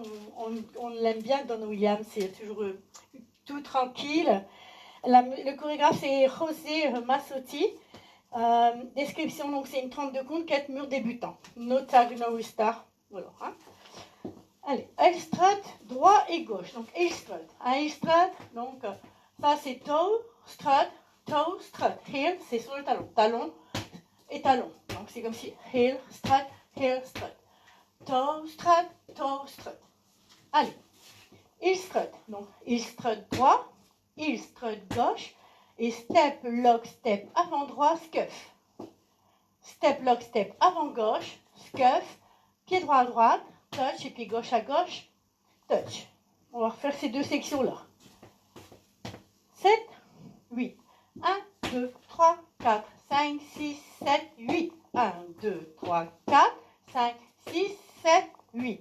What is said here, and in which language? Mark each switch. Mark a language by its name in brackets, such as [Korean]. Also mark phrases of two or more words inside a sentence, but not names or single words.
[French] On l'aime bien, Don Williams, c'est toujours tout tranquille. Le chorégraphe, c'est José Massotti. Description, donc c'est une 32 comptes, 4 murs débutants. [English] No tag, no star. [French] Voilà, hein. Allez, [English] heel strut, [French] droit et gauche. Donc, [English] heel strut. Un heel strut, [French] donc, ça c'est [English] toe, strut, toe, strut. [French] Heel, c'est sur le talon. Talon et talon. Donc, c'est comme si [English] heel, strut, heel, strut. Toe, strut, toe, strut. Allez, heel strut. [French] Donc, [English] heel strut [French] droit, [English] heel strut [French] gauche. Et [English] step, lock, step [French] avant droit, scuff. [English] Step, lock, step [French] avant gauche, scuff. Pied droit à droite, touch, et pied gauche à gauche, touch. On va refaire ces deux sections-là. 7, 8. 1, 2, 3, 4, 5, 6, 7, 8. 1, 2, 3, 4, 5, 6, 7, 8.